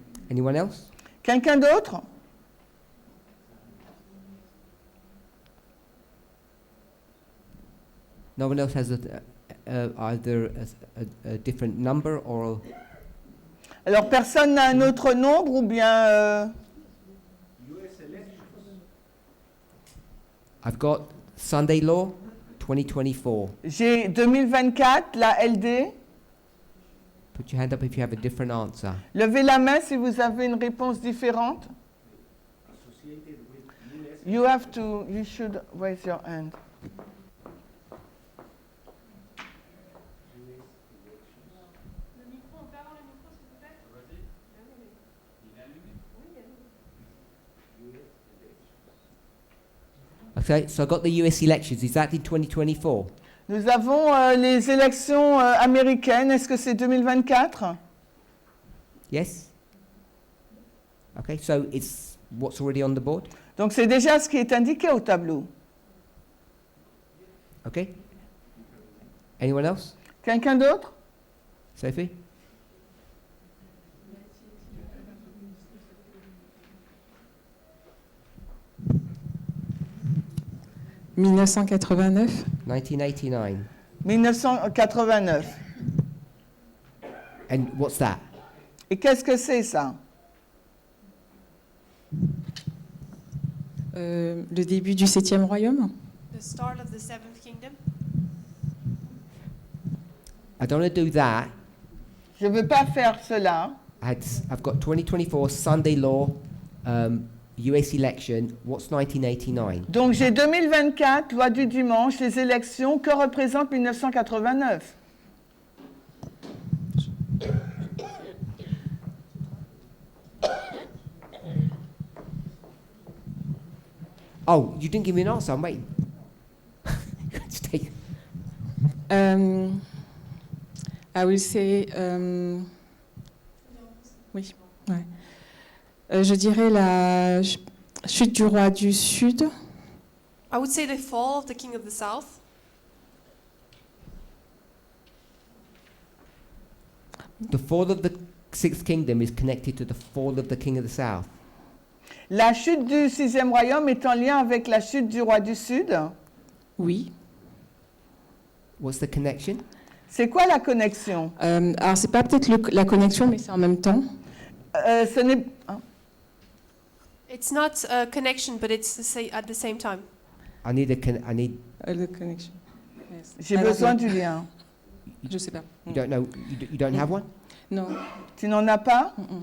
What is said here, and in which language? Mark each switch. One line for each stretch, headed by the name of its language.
English: Anyone else?
French: Quelqu'un d'autre?
English: No one else has either a different number or...
French: Alors personne n'a un autre nombre ou bien...
English: I've got Sunday law, 2024.
French: J'ai 2024, la LD.
English: Put your hand up if you have a different answer.
French: Levez la main si vous avez une réponse différente.
English: You should raise your hand. Okay, so I got the US elections. Is that in 2024?
French: Nous avons les élections américaines. Est-ce que c'est 2024?
English: Yes? Okay, so it's what's already on the board?
French: Donc c'est déjà ce qui est indiqué au tableau.
English: Okay. Anyone else?
French: Quelqu'un d'autre?
English: Sophie? « 1989 » 1989. 1989. And what's that?
French: Et qu'est-ce que c'est ça? Le début du septième royaume.
English: The start of the seventh kingdom. I don't want to do that.
French: Je ne veux pas faire cela.
English: I've got 2024 Sunday law, US election. What's 1989?
French: Donc j'ai 2024, loi du dimanche, les élections. Que représente 1989?
English: Oh, you didn't give me an answer. I'm waiting. Just take- I will say...
French: oui. Ouais. Je dirais la chute du roi du Sud.
English: I would say the fall of the king of the south. The fall of the sixth kingdom is connected to the fall of the king of the south.
French: La chute du sixième royaume est en lien avec la chute du roi du Sud. Oui.
English: What's the connection?
French: C'est quoi la connexion? Alors, c'est pas peut-être la connexion, mais c'est en même temps. Ce n'est... hein?
English: It's not a connection, but it's at the same time. I need
French: Le connexion. Yes. J'ai Alors, besoin du lien. Je sais pas.
English: you don't know, you don't have one?
French: Non. Tu n'en as pas?